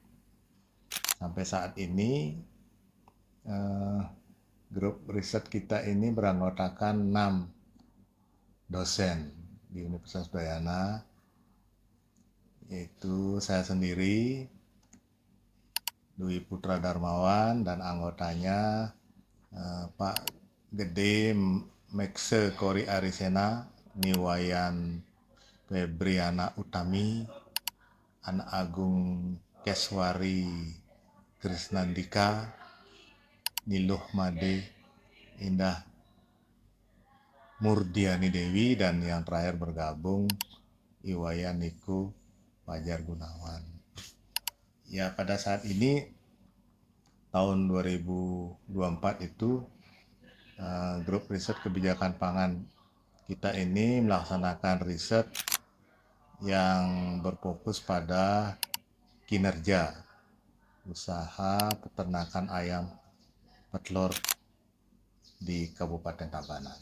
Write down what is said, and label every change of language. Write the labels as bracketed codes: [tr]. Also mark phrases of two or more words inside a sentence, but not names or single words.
[id] Sampai saat ini grup riset kita ini beranggotakan 6 dosen di Universitas Udayana, yaitu saya sendiri, Dwi Putra Darmawan, dan anggotanya Pak Gede Mekse Kori Arisena, Niwayan Febriana Utami, Anak Agung Keswari Krisnandika, Niluh Made Indah Murdiani Dewi, dan yang terakhir bergabung Iwayan Niku Fajar Gunawan. Ya, pada saat ini tahun 2024 itu grup riset kebijakan pangan kita ini melaksanakan riset yang berfokus pada kinerja usaha peternakan ayam petelur di Kabupaten Tabanan.